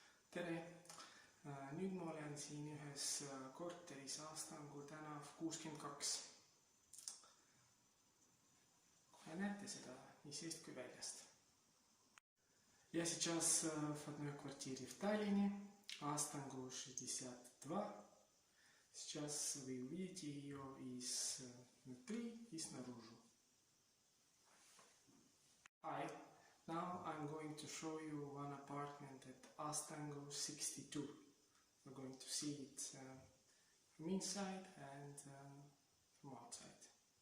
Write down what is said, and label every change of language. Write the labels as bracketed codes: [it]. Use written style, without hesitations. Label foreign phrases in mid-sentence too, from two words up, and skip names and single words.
[et] tere! Nüüd ma olen siin ühes korteris Astangu tänav 62. Kohe näete seda nii seest kui väljast. [ru] Я сейчас в одной квартире в Таллине, Астангу 62. Сейчас вы увидите ее изнутри и снаружи. [en] Hi, now I'm going to show you one apartment at Astangu 62. We're going to see it from inside and from outside.